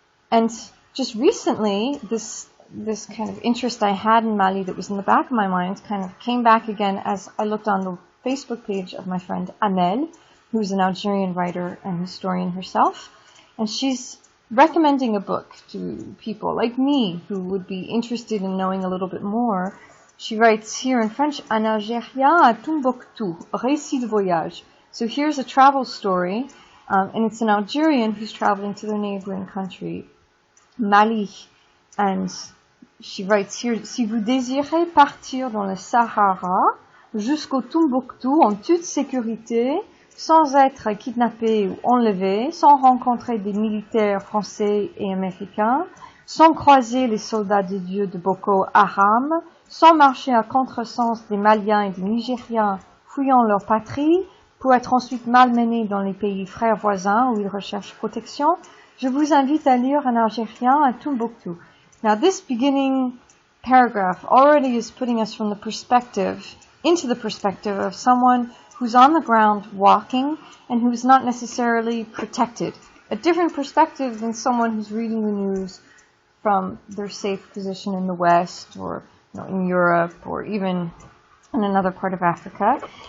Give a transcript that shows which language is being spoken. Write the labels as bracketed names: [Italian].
[English] And just recently, this kind of interest I had in Mali that was in the back of my mind kind of came back again as I looked on the Facebook page of my friend Amel, who's an Algerian writer and historian herself, and she's recommending a book to people like me who would be interested in knowing a little bit more. She writes here in French, Un Algérien à Tombouctou, récit de voyage. So here's a travel story, and it's an Algerian who's traveling to their neighboring country, Mali. And she writes here, [French] Si vous désirez partir dans le Sahara jusqu'au Tombouctou en toute sécurité, sans être kidnappé ou enlevé, sans rencontrer des militaires français et américains, sans croiser les soldats de Dieu de Boko Haram, sans marcher à contresens des Maliens et des Nigériens fuyant leur patrie, pour être ensuite malmenés dans les pays frères voisins où ils recherchent protection, je vous invite à lire Un Algérien à Tombouctou. [English] Now this beginning paragraph already is putting us from the perspective, into the perspective of someone who's on the ground walking and who's not necessarily protected. A different perspective than someone who's reading the news from their safe position in the West or in Europe or even in another part of Africa.